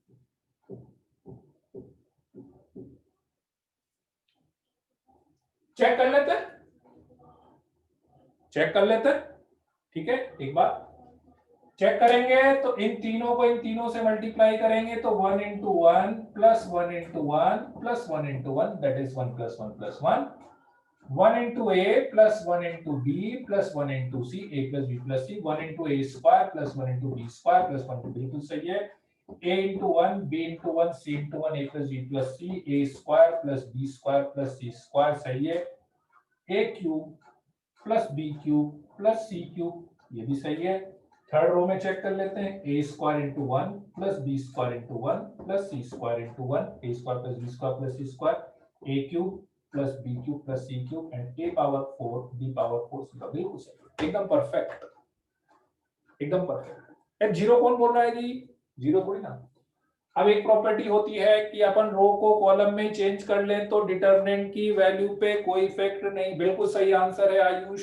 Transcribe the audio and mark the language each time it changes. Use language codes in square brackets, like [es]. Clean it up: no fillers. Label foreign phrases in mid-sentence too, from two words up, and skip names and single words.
[hi] चेक कर लेते हैं, चेक कर लेते हैं, ठीक है। एक बार चेक करेंगे तो इन तीनों से मल्टीप्लाई करेंगे तो [en] 1 into 1 plus 1 into 1 plus 1 into 1, that is 1 plus 1 plus 1, 1 into a plus 1 into b plus 1 into c, a plus b plus c, 1 into a² plus 1 into b² plus 1 into, [hi] बिल्कुल सही है। [en] a into 1 b into 1 c into 1 a plus b plus c, a² plus b² plus c², [hi] सही है। [en] a³ plus b³ plus c³, [hi] ये भी सही है। [en] third row [hi] में चेक कर लेते हैं, [en] a² into 1 plus b² into 1 plus c² into 1, a² plus b² plus c², a³ plus b³ plus c³ and a⁴ b⁴ c, [hi] बिल्कुल सही, एकदम परफेक्ट, एकदम परफेक्ट। अब जीरो कौन बोल रहा है जी? जीरो थोड़ी ना। अब एक प्रॉपर्टी होती है कि अपन रो को कॉलम में चेंज कर लें तो डिटरमिनेंट की वैल्यू पे कोई इफेक्ट नहीं, बिल्कुल सही आंसर है आयुष।